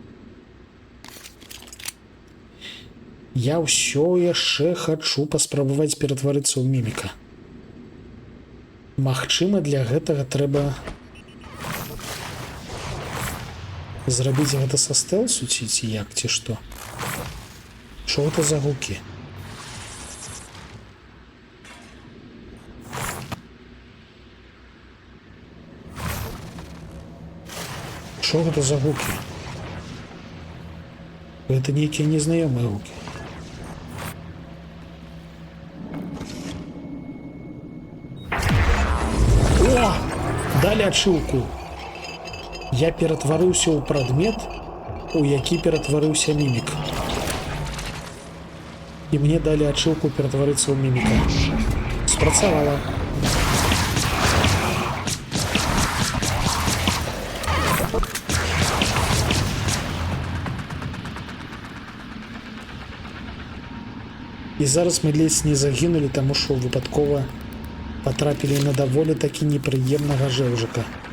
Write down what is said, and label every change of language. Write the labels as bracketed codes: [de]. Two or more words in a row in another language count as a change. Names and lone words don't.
[be] Я ўсё яшчэ хачу паспрабаваць ператварыцца ў міміка. Магчыма, для гэтага трэба зрабіць гэта са стэлсу, ці як, ці што? [uk] Що це за гуки? Що це за гуки? Це некие незнайомые гуки. О! [be] Далі ачылку. Я ператварыўся ў прадмет, у які ператварыўся мімік. І мне далі ачылку ператварыцца ў міміка. Спрацавала. І зараз мы ледзь не загінулі, таму што выпадкова патрапілі на даволі такі непрыемнага жэўжыка.